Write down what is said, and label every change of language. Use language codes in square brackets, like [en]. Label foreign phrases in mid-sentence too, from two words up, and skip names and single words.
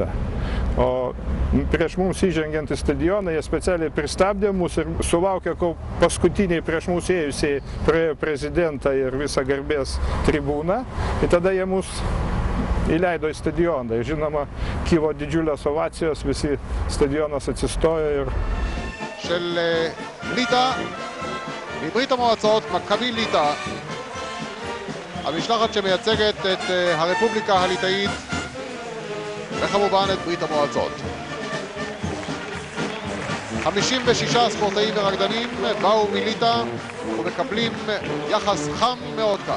[lt] O prieš mums įžengiant į stadioną, jie specialiai pristabdė mus ir sulaukė, kol paskutiniai prieš mus ėjusiai praėjo prezidentą ir visą garbės tribūną. Ir tada jie mus įleido į stadioną. Ir žinoma, kilo didžiulės ovacijos, visi stadionas atsistojo ir... [he] של ליטא מברית המועצות, מכבי ליטא, המשלחת שמייצגת את הרפובליקה הליטאית וכמובן את ברית המועצות. 56 ספורטאים ורקדנים באו מליטא ומקבלים יחס חם מאוד כאן.